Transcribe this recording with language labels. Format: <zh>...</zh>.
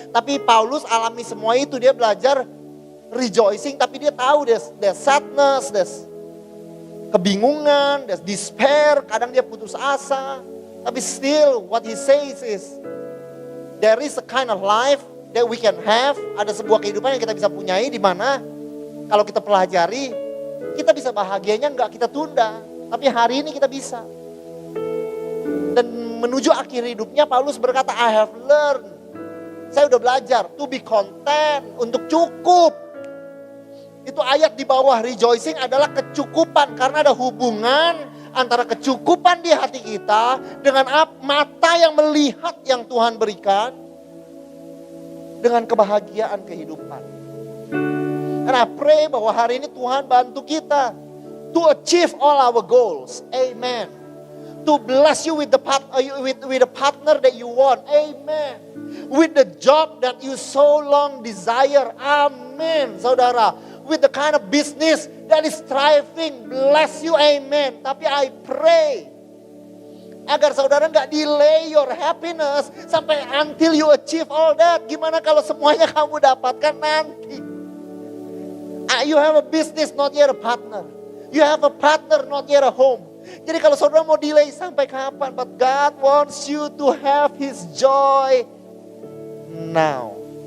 <id>Tapi Paulus alami semua itu, dia belajar rejoicing, tapi dia tahu</id> <en>there's sadness, there's</en> <id>kebingungan,</id> <en>there's despair,</en> <id>kadang dia putus asa. Tapi</id> <en>still what he says is, there is a kind of life that we can have.</en> <id>Ada sebuah kehidupan yang kita bisa punyai, di mana kalau kita pelajari, kita bisa bahagianya nggak kita tunda. Tapi hari ini kita bisa. Dan menuju akhir hidupnya Paulus berkata,</id> <en>I have learned.</en> <id>Saya udah belajar</id> <en>to be content,</en> <id>untuk cukup. Itu ayat di bawah rejoicing adalah kecukupan. Karena ada hubungan antara kecukupan di hati kita dengan mata yang melihat yang Tuhan berikan, dengan kebahagiaan kehidupan.</id> <en>And I pray</en> <id>bahwa hari ini Tuhan bantu kita</id> <en>to achieve all our goals. Amen. To bless you with the partner that you want. Amen. With the job that you so long desire. Amen. Saudara, with the kind of business that is thriving. Bless you. Amen.</en> <id>Tapi</id> <en>I pray</en> <id>agar saudara gak</id> <en>delay your happiness</en> <id>sampai</id> <en>until you achieve all that.</en> <id>Gimana kalau semuanya kamu dapatkan nanti?</id> <en>You have a business, not yet a partner. You have a partner, not yet a home.</en> <id>Jadi kalau saudara mau delay sampai kapan?</id> <en>But God wants you to have His joy now.</en>